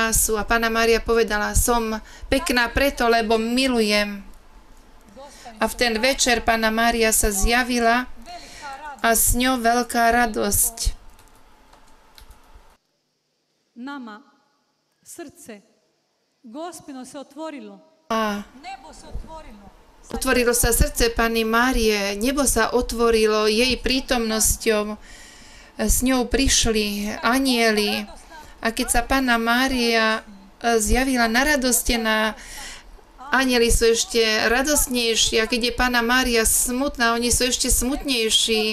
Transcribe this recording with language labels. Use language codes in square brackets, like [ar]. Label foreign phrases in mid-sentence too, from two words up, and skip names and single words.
[sk] A Panna Mária povedala, som pekná preto, lebo milujem. A v ten večer Panna Mária sa zjavila a s ňou veľká radosť. [hr] Nama srdce Gospino se otvorilo. [sk] A [hr] Nebo se otvorilo. [sk] otvorilo sa srdce Panny Márie, nebo sa otvorilo jej prítomnosťou. S ňou prišli anjeli a keď sa Panna Mária zjavila naradostená, anjeli sú ešte radostnejší a keď je Panna Mária smutná, oni sú ešte smutnejší.